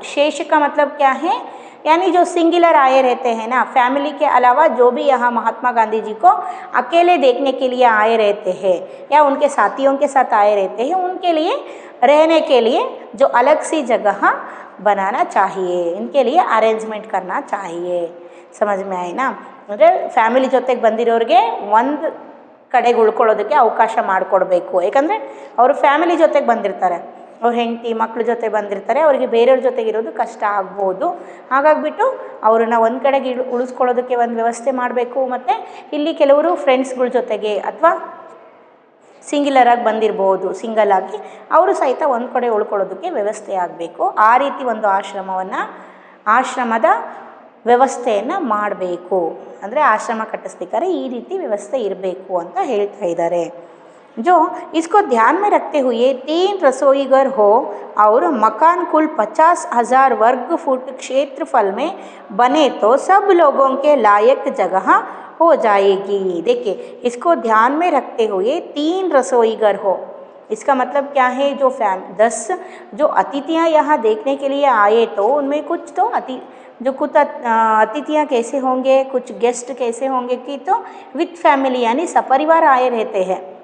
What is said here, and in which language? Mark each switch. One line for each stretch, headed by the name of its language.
Hindi: शेष का मतलब क्या है, यानी जो सिंगुलर आए रहते हैं ना, फैमिली के अलावा जो भी यहाँ महात्मा गांधी जी को अकेले देखने के लिए आए रहते हैं या उनके साथियों के साथ आए रहते हैं, उनके लिए रहने के लिए जो अलग सी जगह बनाना चाहिए, इनके लिए अरेंजमेंट करना चाहिए। समझ में आए ना।
Kannada: ಅಂದರೆ ಫ್ಯಾಮಿಲಿ ಜೊತೆಗೆ ಬಂದಿರೋರಿಗೆ ಒಂದು ಕಡೆಗೆ ಉಳ್ಕೊಳ್ಳೋದಕ್ಕೆ ಅವಕಾಶ ಮಾಡಿಕೊಡ್ಬೇಕು। ಯಾಕಂದರೆ ಅವರು ಫ್ಯಾಮಿಲಿ ಜೊತೆಗೆ ಬಂದಿರ್ತಾರೆ, ಅವ್ರ ಹೆಂಡತಿ ಮಕ್ಕಳ ಜೊತೆ ಬಂದಿರ್ತಾರೆ, ಅವರಿಗೆ ಬೇರೆಯವ್ರ ಜೊತೆಗೆ ಇರೋದು ಕಷ್ಟ ಆಗ್ಬೋದು। ಹಾಗಾಗಿಬಿಟ್ಟು ಅವ್ರನ್ನ ಒಂದು ಕಡೆಗೆ ಉಳಿಸ್ಕೊಳ್ಳೋದಕ್ಕೆ ಒಂದು ವ್ಯವಸ್ಥೆ ಮಾಡಬೇಕು। ಮತ್ತು ಇಲ್ಲಿ ಕೆಲವರು ಫ್ರೆಂಡ್ಸ್ಗಳ ಜೊತೆಗೆ ಅಥವಾ ಸಿಂಗ್ಯುಲರ್ ಆಗಿ ಬಂದಿರ್ಬೋದು, ಸಿಂಗಲ್ ಆಗಿ ಅವರು ಸಹಿತ ಒಂದು ಕಡೆ ಉಳ್ಕೊಳ್ಳೋದಕ್ಕೆ ವ್ಯವಸ್ಥೆ ಆಗಬೇಕು। ಆ ರೀತಿ ಒಂದು ಆಶ್ರಮದ ವ್ಯವಸ್ಥೆಯನ್ನು ಮಾಡಬೇಕು। ಅಂದರೆ ಆಶ್ರಮ ಕಟ್ಟಿಸ್ಬೇಕಾದ್ರೆ ಈ ರೀತಿ ವ್ಯವಸ್ಥೆ ಇರಬೇಕು ಅಂತ ಹೇಳ್ತಾ ಇದ್ದಾರೆ।
Hindi: जो इसको ध्यान में रखते हुए 3 रसोईघर हो और मकान कुल 50,000 वर्ग फुट क्षेत्रफल में बने तो सब लोगों के लायक जगह हो जाएगी। देखिए, इसको ध्यान में रखते हुए 3 रसोईघर हो, इसका मतलब क्या है, जो 10 जो अतिथियाँ यहाँ देखने के लिए आए तो उनमें कुछ अतिथियाँ कैसे होंगे, कुछ गेस्ट कैसे होंगे कि तो विथ फैमिली यानी सपरिवार आए रहते हैं।